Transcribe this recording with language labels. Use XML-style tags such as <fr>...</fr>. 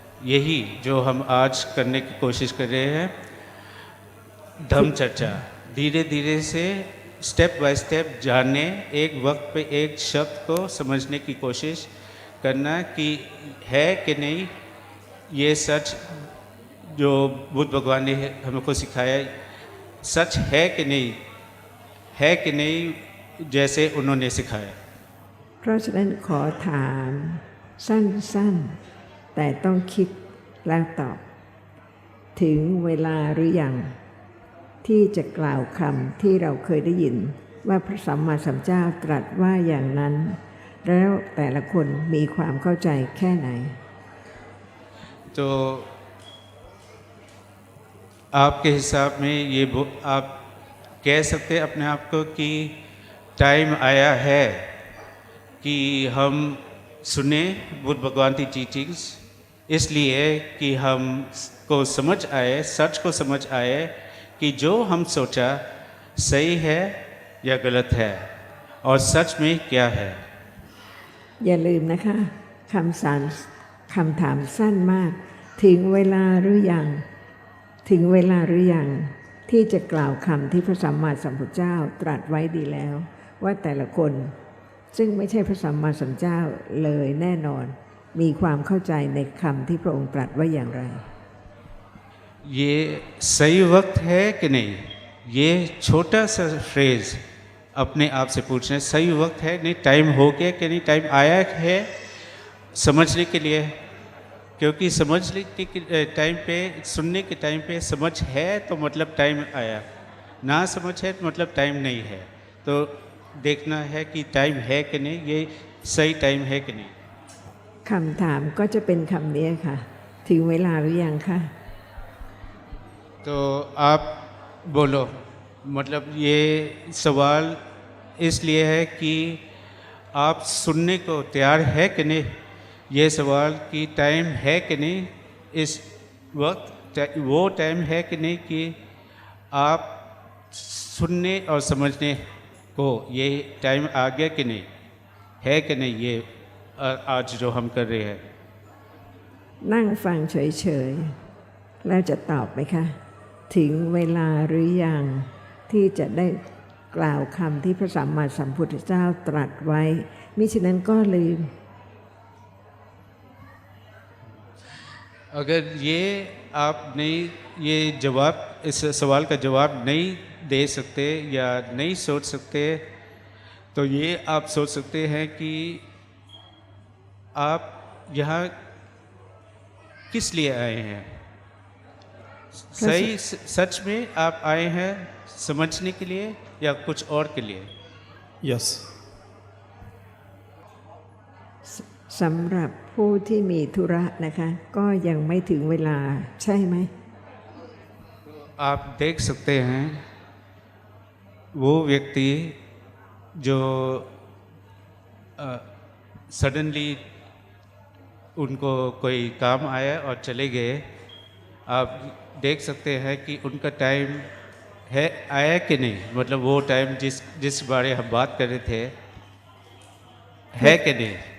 <hi>यही जो हम आज करने की कोशिश कर रहे हैं, धम्म चर्चा, धीरे धीरे से स्टेप बाय स्टेप जानने, एक वक्त पे एक शब्द को समझने की कोशिश करना कि है कि नहीं ये सच जो बुद्ध भगवान ने हमको सिखाया, सच है कि नहीं, है कि नहीं जैसे उन्होंने सिखाया।</hi> <th>เพราะฉะนั้นขอถามสั้นๆแต่ต้องคิดแล้วตอบ ถึงเวลาหรือยังที่จะกล่าวคำที่เราเคยได้ยินว่าพระสัมมาสัมพุทธเจ้าตรัสว่าอย่างนั้น แล้วแต่ละคนมีความเข้าใจแค่ไหน</th> <hi>तो आपके हिसाब में ये आप कह सकते हैं अपने आप को कि टाइम आया है कि हम सुने बुद्ध भगवान की टीचिंग्स, इसलिए कि हम को समझ आए, सच को समझ आए कि जो हम सोचा सही है या गलत है और सच में क्या है।</hi> <th>อย่าลืมนะคะคำถามสั้นมาก ถึงเวลาหรือยัง ถึงเวลาหรือยังที่จะกล่าวคำที่พระสัมมาสัมพุทธเจ้าตรัสไว้ดีแล้ว ว่าแต่ละคนซึ่งไม่ใช่พระสัมมาสัมพุทธเจ้าเลยแน่นอน มีความเข้าใจในคำที่พระองค์ตรัสไว้อย่างไร</th> <hi>ये सही वक्त है कि नहीं, ये छोटा सा फ्रेज अपने आप से पूछना है, सही वक्त है नहीं, टाइम हो गया कि नहीं, टाइम आया है समझने के लिए, क्योंकि समझने के टाइम पे, सुनने के टाइम पे समझ है तो मतलब टाइम आया, ना समझ है तो मतलब टाइम नहीं है। तो देखना है कि टाइम है कि नहीं, ये सही टाइम है कि नहीं।</hi> <th>คำถามก็จะเป็นคำนี้ค่ะ ถึงเวลาหรือยังคะ</th> <hi>तो आप बोलो, मतलब ये सवाल इसलिए है कि आप सुनने को तैयार है कि नहीं, ये सवाल कि टाइम है कि नहीं, इस वक्त वो टाइम है कि नहीं कि आप सुनने और समझने को ये टाइम आ गया कि नहीं, है कि नहीं, ये आज जो हम कर रहे हैं।</hi> <th>นั่งฟังเฉยๆแล้วจะตอบไหมคะ ถึงเวลาหรือยังที่จะได้กล่าวคำที่พระสัมมาสัมพุทธเจ้าตรัสไว้มิฉะนั้นก็ลืม</th> <hi>अगर ये आप नहीं, ये जवाब, इस सवाल का जवाब नहीं दे सकते या नहीं सोच सकते, तो ये आप सोच सकते हैं कि आप यहाँ किस लिए आए हैं। सही सच में आप आए हैं समझने के लिए या कुछ और के लिए।</hi> <en>Yes.</en> <th>สำหรับผู้ที่มีธุระนะคะ ก็ยังไม่ถึงเวลาใช่ไหม</th> <hi>आप देख सकते हैं वो व्यक्ति जो सडनली उनको कोई काम आया और चले गए, आप देख सकते हैं कि उनका टाइम है आया कि नहीं, मतलब वो टाइम जिस बारे हम बात कर रहे थे है कि नहीं।</hi>